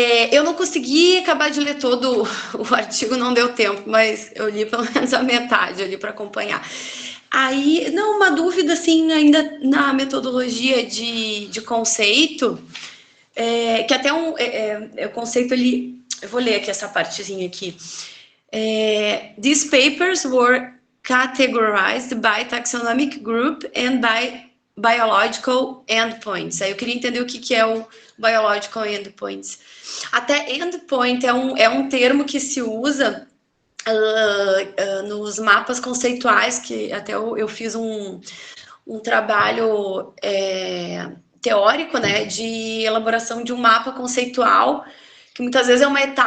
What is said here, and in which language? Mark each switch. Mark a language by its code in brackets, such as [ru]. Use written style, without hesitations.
[pt] Eu não consegui acabar de ler todo o artigo, não deu tempo, mas eu li pelo menos a metade ali para acompanhar. Aí, não, uma dúvida, assim, ainda na metodologia de conceito, que até o conceito ali, eu vou ler aqui essa partezinha aqui. [en] These papers were categorized by taxonomic group and by biological endpoints. [pt] Aí eu queria entender o que é o biological endpoints. Até endpoint é um termo que se usa nos mapas conceituais, que até eu fiz um trabalho teórico, né, de elaboração de um mapa conceitual, que muitas vezes é uma